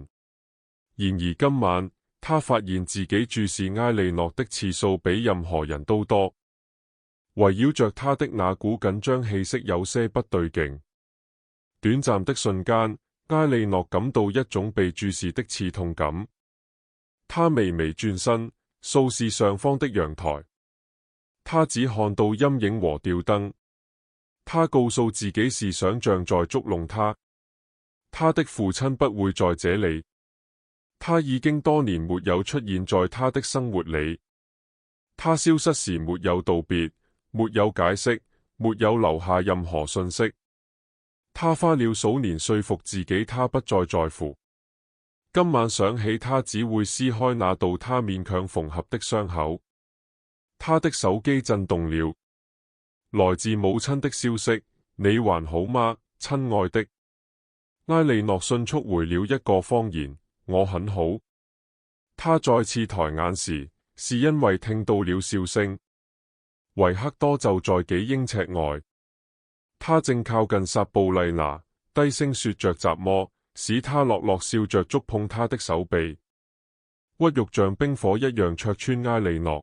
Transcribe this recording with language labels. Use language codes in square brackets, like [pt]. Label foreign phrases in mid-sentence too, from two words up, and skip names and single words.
[zh] 然而今晚，他發現自己注視埃莉諾的次數比任何人都多。圍繞着他的那股緊張氣息有些不對勁。短暫的瞬間，埃莉諾感到一種被注視的刺痛感。他微微轉身，掃視上方的陽台。他只看到陰影和吊燈。他告訴自己是想象在捉弄他。他的父親不會在這裡。他已經多年沒有出現在他的生活裡。他消失時沒有道別，沒有解釋，沒有留下任何信息。他花了數年說服自己他不再在乎。今晚想起他只會撕開那道他勉強縫合的傷口。他的手機震動了，來自母親的消息：你還好嗎，親愛的？埃莉諾迅速回了一個謊言：我很好。他再次抬眼時，是因為聽到了笑聲。維克多就在幾英尺外，他正靠近薩布麗娜，低聲說着雜麼，使他樂樂笑着觸碰他的手臂，屈辱像冰火一樣戳穿埃莉諾。